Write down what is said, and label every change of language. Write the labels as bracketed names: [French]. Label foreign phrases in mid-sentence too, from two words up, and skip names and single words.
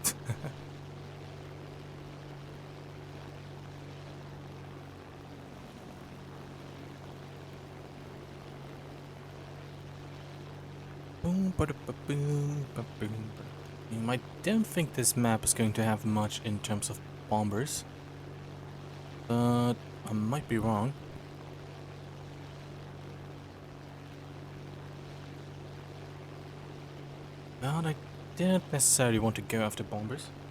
[English] Boom, ba-da-ba-boom, ba-boom, ba-da-boom. I don't think this map is going to have much in terms of bombers, but I might be wrong. But I don't necessarily want to go after bombers.